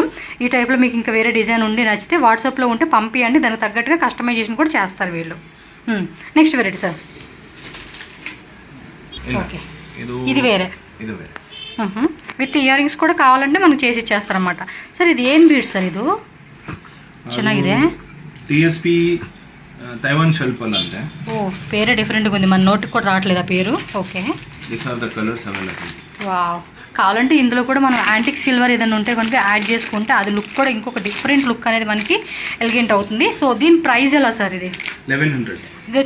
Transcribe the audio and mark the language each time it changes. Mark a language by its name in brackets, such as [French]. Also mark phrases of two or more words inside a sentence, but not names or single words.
[Telugu] ఈ టైప్లో మీకు ఇంకా వేరే డిజైన్ ఉండి నచ్చితే వాట్సాప్లో ఉంటే పంపియండి, దానికి తగ్గట్టుగా కస్టమైజేషన్ కూడా చేస్తారు వీళ్ళు. [English] next variety [Telugu] సార్. ఓకే, ఇది వేరే. [English] with ear rings [Telugu] కూడా కావాలంటే మనకు చేసి ఇచ్చేస్తారనమాట. సార్, ఇది ఏం బీడ్స్ సార్? [Kannada] ಇದು ಚೆನ್ನಾಗಿದೆ. [Telugu] TSP తైవాన్ షెల్పల్ అంటే. ఓ, పేరే డిఫరెంట్గా ఉంది, మన నోటికి కూడా రావట్లేదు ఆ పేరు. ఓకే, [English] These are the colors available. [Telugu] వావ్, కావాలంటే ఇందులో కూడా మనం [English] antique silver [Telugu] ఏదైనా ఉంటే కనుక యాడ్ చేసుకుంటే అది లుక్ కూడా ఇంకొక [English] different look [Telugu] అనేది మనకి ఎలిగెంట్ అవుతుంది. సో దీని ప్రైస్ ఎలా సార్? ఇది